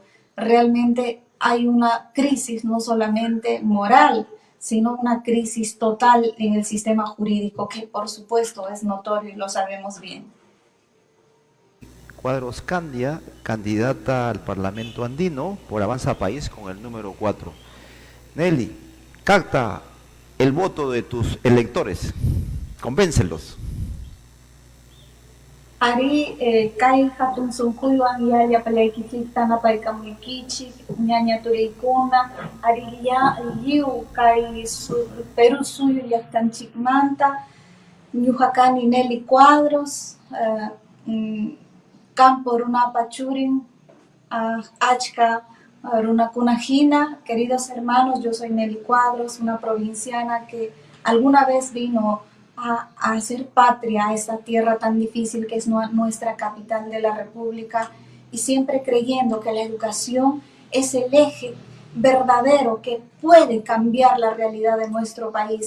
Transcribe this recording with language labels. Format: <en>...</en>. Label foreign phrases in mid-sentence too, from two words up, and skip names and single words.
<es>Realmente hay una crisis no solamente moral, sino una crisis total en el sistema jurídico, que por supuesto es notorio y lo sabemos bien. Cuadros Candia, candidata al Parlamento Andino por Avanza País con el número 4. Nelly, capta el voto de tus electores, convéncelos.</es> <qu>Ari kai hatun sunkuiwan yaya palaikichik tanapay kamuikichik ñaña turaykuna ari liu kai Perú suyo llaqtanchikmanta ñuqa kani Nelly Cuadros campo runapa churin achka runakuna hina.</qu> <es>Queridos hermanos, yo soy Nelly Cuadros, una provinciana que alguna vez vino a hacer patria a esta tierra tan difícil que es nuestra capital de la República, y siempre creyendo que la educación es el eje verdadero que puede cambiar la realidad de nuestro país.</es>